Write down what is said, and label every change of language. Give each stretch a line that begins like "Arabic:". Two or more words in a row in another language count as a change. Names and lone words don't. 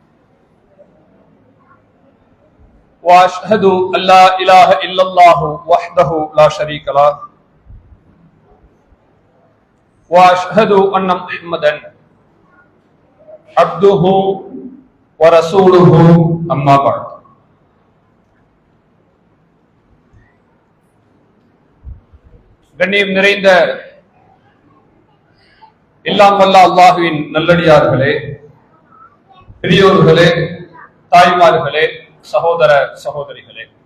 Arabic: وأشهد أن لا إله إلا الله وحده لا شريك له وأشهد أن محمدا عبده ورسوله أما بعد.
Tamil: கண்ணியம் நிறைந்த எல்லாம் வல்ல அல்லாஹுவின் நல்லடியார்களே, பெரியோர்களே, தாய்மார்களே, சகோதர சகோதரிகளே,